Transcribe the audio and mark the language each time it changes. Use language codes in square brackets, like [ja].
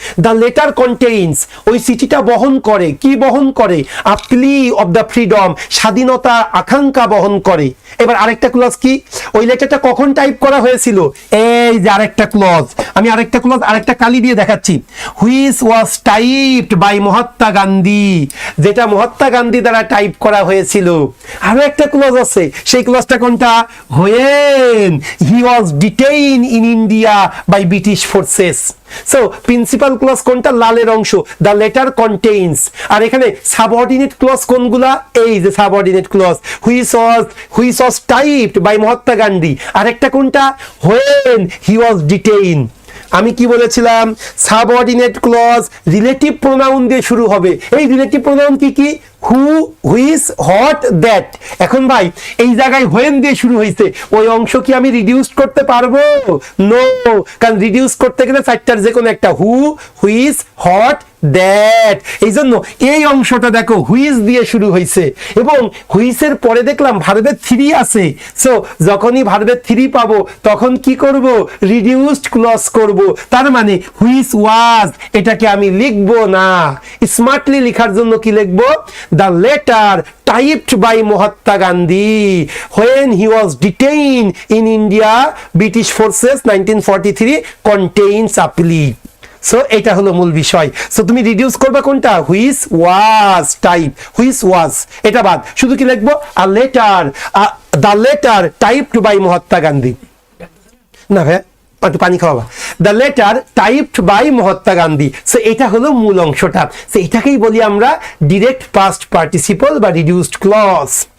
[en] the letter contains, [bn] ওই চিঠিটা বহন করে কি? বহন করে [en] a plea of the freedom, [bn] স্বাধীনতা আকাঙ্ক্ষা বহন করে। এবার আরেকটা ক্লজ কি? ওই লেটারটা কখন টাইপ করা হয়েছিল? এই যে আরেকটা ক্লজ, আমি আরেকটা ক্লজ আরেকটা কালি দিয়ে দেখাচ্ছি। [en] which was typed by Mahatma Gandhi, [bn] যেটা মহাত্মা গান্ধী দ্বারা টাইপ করা হয়েছিল। আরো একটা ক্লজ আছে, সেই ক্লজটা কোনটা? [en] when he was detained in India by British forces. [bn] So principal clause কোনটা? লালের অংশ, [en] The letter contains. [bn] আর এখানে সাবঅর্ডিনেট ক্লজ কোনগুলা? এই যে subordinate clause, [en] Which was typed by Mahatma Gandhi. [bn] আরেকটা কোনটা? [en] when he was detained। [bn] আমি কি বলেছিলাম, সাবঅর্ডিনেট ক্লজ রিলেটিভ প্রোনাউন দিয়ে শুরু হবে। এই রিলেটিভ প্রোনাউন কি কি? [en] Who, which, what, that. [bn] এখন ভাই এই জায়গায় হোয়েন দিয়ে শুরু হয়েছে, ওই অংশ কি আমি রিডিউস করতে পারবো? নো, কারণ রিডিউস করতে গেলে চারটার যে কোনো একটা, [en] Who, which, what, that. [bn] এই জন্য এই অংশটা দেখো হুইচ দিয়ে শুরু হয়েছে, এবং হুইচের পরে দেখলাম ভার্বের থ্রি আছে। সো যখনই ভার্বের থ্রি পাবো তখন কি করব? রিডিউসড ক্লজ করব। তার মানে [en] which was [bn] এটাকে আমি লিখবো না, স্মার্টলি লেখার জন্য কি লিখবো? [en] The letter typed by Mahatma Gandhi when he was detained in India British forces 1943 contains a plea. [bn] So এটা হলো মূল বিষয়। সো তুমি রিডিউস করবে কোনটা? [en] which was type, which was [bn] এটা বাদ, শুধু কি লিখবো? [en] A letter, the letter typed by Mahatma Gandhi. [bn] না ভাই একটু পানি খাওয়াবা। [en] The letter typed by Mahatma Gandhi. [bn] So এটা হলো মূল অংশটা। সো এটাকেই বলি আমরা ডিরেক্ট পাস্ট পার্টিসিপল বা রিডিউসড ক্লজ।